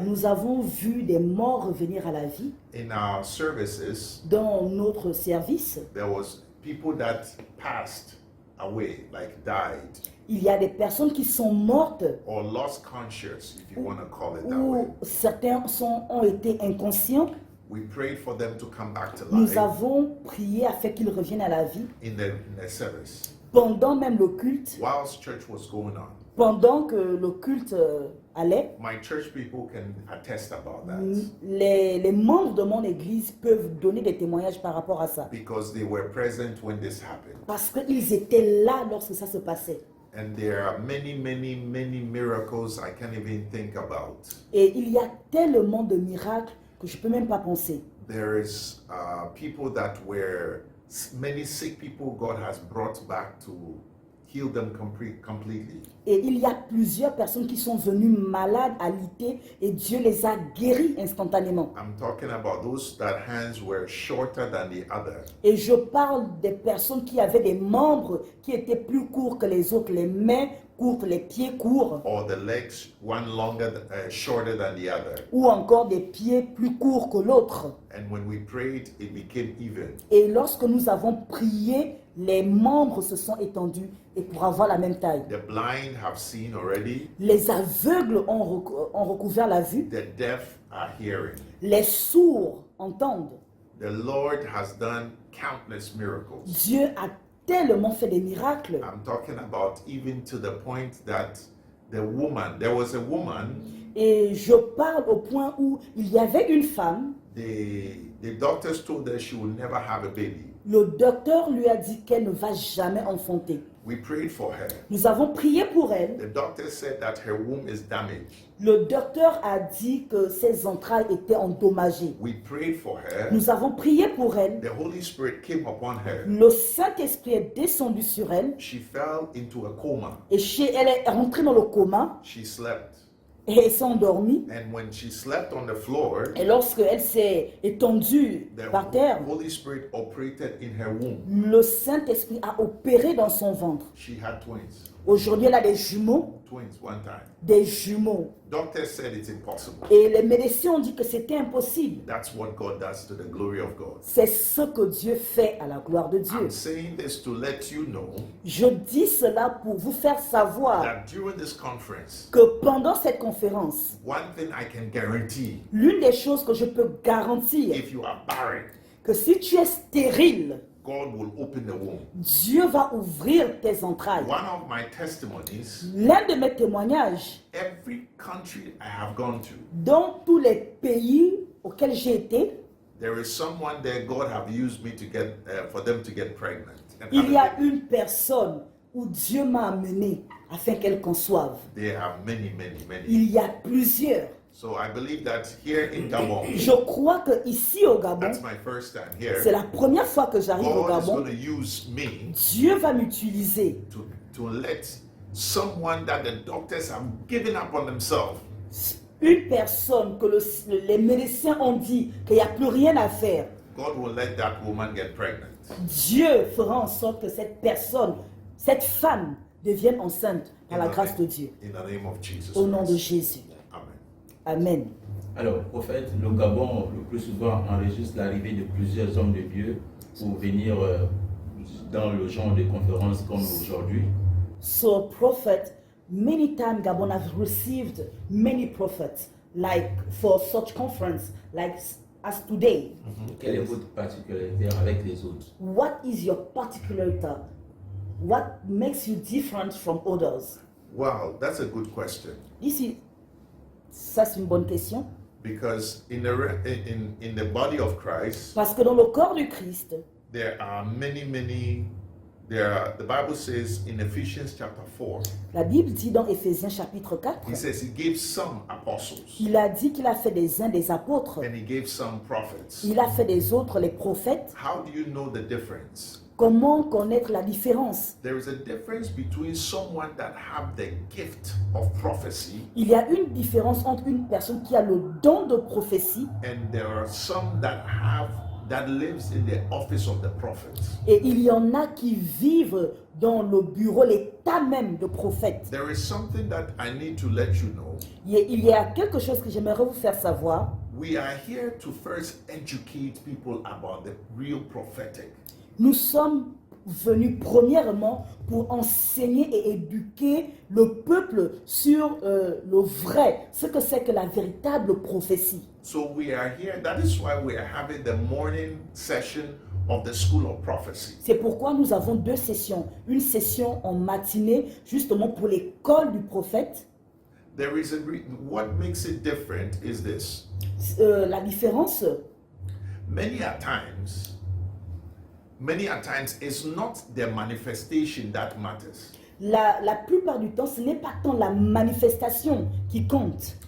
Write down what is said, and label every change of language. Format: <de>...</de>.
<fr>nous avons vu des morts revenir à la vie.</fr> <en>In our services,</en> <fr>Dans notre service,</fr> <en>there was people that passed away, like died,</en> <fr>il y a des personnes qui sont mortes</fr> <en>or lost conscience, if you want to call it that way.</en> <fr>ou certains ont été inconscients.</fr> <en>We prayed for them to come back to</en> <fr>Nous</fr> <en>life</en> <fr>avons prié afin qu'ils reviennent à la vie</fr> <en>in their service.</en> <fr>pendant même le culte,</fr> <en>Whilst church was going on,</en> <fr>pendant que le culte allait.</fr> <en>my church people can attest about that</en> <fr>Les membres de mon église peuvent donner des témoignages par rapport à ça.</fr> <en>because they were present when this happened.</en> <fr>Parce qu'ils étaient là lorsque ça se passait.</fr> <en>And there are many, many, many miracles I can't even think about.</en> <fr>Et il y a tellement de miracles que je ne peux même pas penser.</fr> <en>There is people that were, many sick people God has brought back to heal them completely.</en> <fr>Et il y a plusieurs personnes qui sont venues malades, alitées, et Dieu les a guéris instantanément.</fr> <en>I'm talking about those that hands were shorter than the other.</en> <fr>Et je parle des personnes qui avaient des membres qui étaient plus courts que les autres, les mains courtes, les pieds courts,</fr> <en>Or the legs, one longer, shorter than the other.</en> <fr>ou encore des pieds plus courts que l'autre.</fr> <en>And when we prayed, it became even.</en> <fr>Et lorsque nous avons prié, les membres se sont étendus et pour avoir la même taille.</fr> <en>The blind have seen already.</en> <fr>Les aveugles ont recouvert la vue,</fr> <en>The deaf are hearing.</en> <fr>les sourds entendent.</fr> <en>The Lord has done countless miracles.</en> <fr>Dieu a tellement fait des miracles.</fr> <en>I'm talking about even to the point that there was a woman,</en> <fr>Et je parle au point où il y avait une femme,</fr> <en>the doctors told her she would never have a baby.</en> <fr>le docteur lui a dit qu'elle ne va jamais enfanter.</fr> <en>We prayed for her.</en> <fr>Nous avons prié pour elle.</fr> <en>The doctor said that her womb is damaged.</en> <fr>Le docteur a dit que ses entrailles étaient endommagées.</fr> <en>We prayed for her.</en> <fr>Nous avons prié pour elle.</fr> <en>The Holy Spirit came upon her.</en> <fr>Le Saint-Esprit est descendu sur elle</fr> <en>She fell into a coma.</en> <fr>et elle est rentrée dans le coma</fr> <en>She slept.</en> <fr>et elle s'est endormie.</fr> <en>And when she slept on the floor,</en> <fr>Et lorsqu'elle s'est étendue</fr> <en>the</en> <fr>par terre,</fr> <en>Holy Spirit operated in her womb.</en> <fr>le Saint-Esprit a opéré dans son ventre.</fr> <en>She had twins.</en> <fr>Aujourd'hui, elle a des jumeaux,</fr> <en>Twins one time.</en> <fr>des jumeaux.</fr> <en>Doctors said it's impossible.</en> <fr>Et les médecins ont dit que c'était impossible.</fr> <en>That's what God does to the glory of God.</en> <fr>C'est ce que Dieu fait à la gloire de Dieu.</fr> <en>I'm saying this to let you know</en> <fr>Je dis cela pour vous faire savoir</fr> <en>that during this conference,</en> <fr>que pendant cette conférence,</fr> <en>one thing I can guarantee,</en> <fr>l'une des choses que je peux garantir,</fr> <en>if you are barren,</en> <fr>que si tu es stérile,</fr> <en>God will open the womb.</en> <fr>Dieu va ouvrir tes entrailles.</fr> <en>One of my testimonies,</en> <fr>L'un de mes témoignages,</fr> <en>every country I have gone to,</en> <fr>dans tous les pays auxquels j'ai été,</fr> <en>there is someone there God have used me to get, for them to get pregnant. And</en> <fr>il y a</fr> <en>have a baby.</en> <fr>une personne où Dieu m'a amené afin qu'elle conçoive.</fr> <en>There are many, many, many.</en> <fr>Il y a plusieurs.</fr> <en>So I believe that here in Gabon,</en> <fr>Je crois que ici au Gabon,</fr> <en>that's my first time here,</en> <fr>c'est la première fois que j'arrive au</fr> <en>God is</en> <fr>Gabon.</fr> <en>going to use me</en> <fr>Dieu va m'utiliser</fr> <en>to let someone that the doctors have given up on themselves,</en> <fr>une personne que les médecins ont dit qu'il n'y a plus rien à faire.</fr> <en>God will let that woman get pregnant.</en> <fr>Dieu fera en sorte que cette personne, cette femme devienne enceinte par la grâce de Dieu.</fr> <en>In the name of Jesus</en> <fr>Au nom de</fr> <en>Christ.</en> <fr>Jésus.</fr> <en>Amen.</en> <fr>Amen. Alors, prophète, le Gabon, le plus souvent, enregistre l'arrivée de plusieurs hommes de Dieu pour venir dans le genre de conférences comme aujourd'hui.</fr> <en>So, prophet, many times Gabon has received many prophets, like for such conference, like as today.</en> <fr>Quelle est votre particularité avec les autres?</fr> <en>What is your particularity? What makes you different from others? Wow, that's a good question.</en> <fr>Ici, ça c'est une bonne question.</fr> <en>Because in the body of Christ,</en> <fr>Parce que dans le corps du Christ,</fr> <en>there are many. The Bible says in Ephesians chapter 4,</en> <fr>la Bible dit dans Éphésiens chapitre 4,</fr> <en>He says He gave some apostles,</en> <fr>il a dit qu'il a fait des uns des apôtres,</fr> <en>and He gave some prophets.</en> <fr>il a fait des autres les prophètes.</fr> <en>How do you know the difference?</en> <fr>Comment connaître la différence?</fr> <en>There is a difference between someone that have the gift of prophecy</en> <fr>Il y a une différence entre une personne qui a le don de prophétie</fr> <en>and there are some that lives in the office of the prophet.</en> <fr>et il y en a qui vivent dans le bureau, l'état même de prophète.</fr> <en>There is something that I need to let you know.</en> <fr>Il y a quelque chose que j'aimerais vous faire savoir.</fr> <en>We are here to first educate people about the real prophetic.</en> <fr>Nous sommes venus premièrement pour enseigner et éduquer le peuple sur le vrai, ce que c'est que la véritable prophétie.</fr> <en>So we are here. That is why we are having the morning session of the School of Prophecy.</en> <fr>C'est pourquoi nous avons deux sessions. Une session en matinée, justement pour l'école du prophète.</fr> <en>There is what makes it different is this.</en> <fr>La différence,</fr> <en>Many a times, it's not the manifestation that matters.</en> <fr>la plupart du temps, ce n'est pas tant la manifestation qui compte.</fr>